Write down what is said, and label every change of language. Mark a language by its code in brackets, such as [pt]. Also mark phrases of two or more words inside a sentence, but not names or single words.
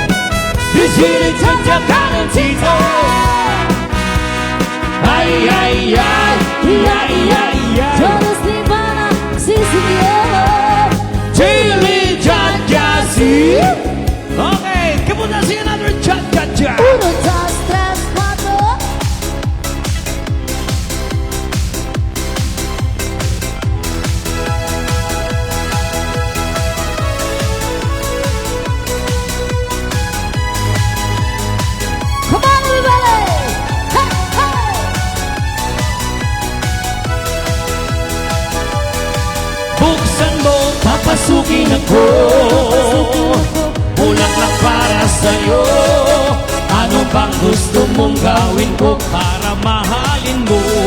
[es] Y chili cha cha calentito. Ay, ay, ay. Y ay, ay, ay. Todos de pana, sí señor. Chili cha cha sí. Okay, ¿qué puedo hacer another cha cha cha? [en] 1, 2, 3, 4. Come on, everybody! Hey, hey! [tl] Buksan mo, papasukin ako. Bulaklak para sa'yo. Ano bang gusto mong gawin ko para mahalin mo?